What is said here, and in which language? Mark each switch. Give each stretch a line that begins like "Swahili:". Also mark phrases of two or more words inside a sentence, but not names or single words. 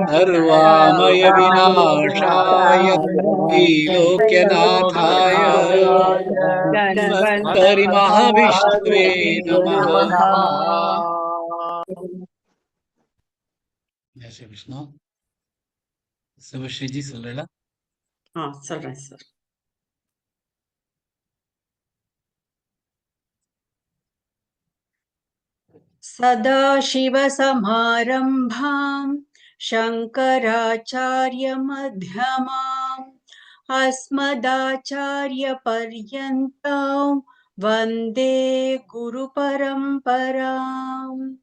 Sanskrit: सर्वामय विनाशाय त्रिलोक्यनाथाय धन्वन्तरि महाविष्णवे नमः।
Hindi: जय श्री कृष्ण।
Tamil: சுபஸ்ரீஜி சொல்றா. சொல்றேன் சார்.
Sanskrit: सदाशिवसमारम्भाम् शङ्कराचार्यमध्यमाम् अस्मदाचार्यपर्यन्ताम् वन्दे गुरुपरम्पराम्.